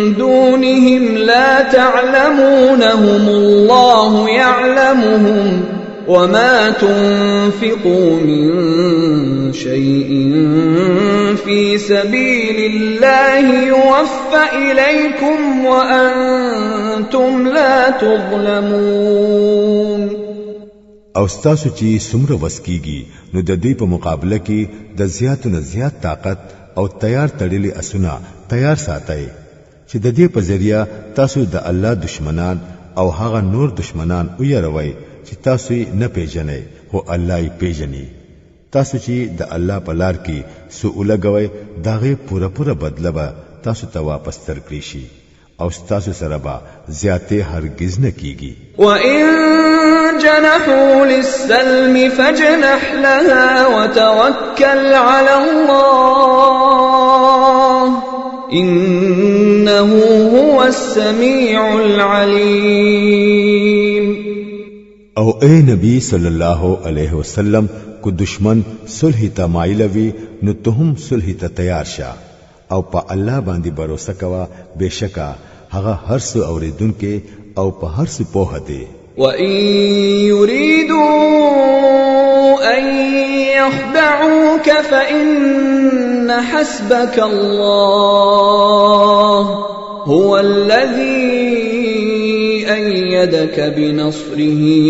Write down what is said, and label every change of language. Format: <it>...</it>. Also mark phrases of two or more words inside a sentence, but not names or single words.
<ar>دونهم لا تعلمونهم الله يعلمهم وما تنفقوا من شيء في سبيل الله يوفى إليكم وأنتم لا تظلمون.</ar> <ps>او ستاسو چې څومره وسکیږي نو د دې په مقابله کې د زیات نه زیات طاقت او تیار تړلې اسونه تیار ساتئ چې د دې په ذریعہ تاسو د الله دشمنان او هغه نور دشمنان ويروي چې تاسو نه پیژنئ خو الله یې پیژني. تاسو چې د الله په لار کې سوء لګوي داغه پوره بدله به تاسو ته واپس ترکړي شي او تاسو سره به زیاته هرگز نه کیږي.</ps> <ar>وَإِن جَنَحُوا لِلسَّلْمِ فَاجْنَحْ لَهَا وَتَوَكَّلْ عَلَى اللَّهِ إِنَّهُ هُوَ السَّمِيعُ الْعَلِيمُ.</ar> <ps>او اے نبی</ps> <ar>صلی الله علیه وسلم</ar> <ps>کو دشمن صلح ته مایل وي نو ته هم صلح ته تیار شه او په الله باندې باور وکوا بشکا هغه هر څه اوریدونکو او په هر څه پوهه دی.</ps> <ar>وَإِن يُرِيدُوا أَن يَخْدَعُوكَ فَإِنَّ حَسْبَكَ اللَّهُ هُوَ الَّذِي أَيَّدَكَ بِنَصْرِهِ</ar>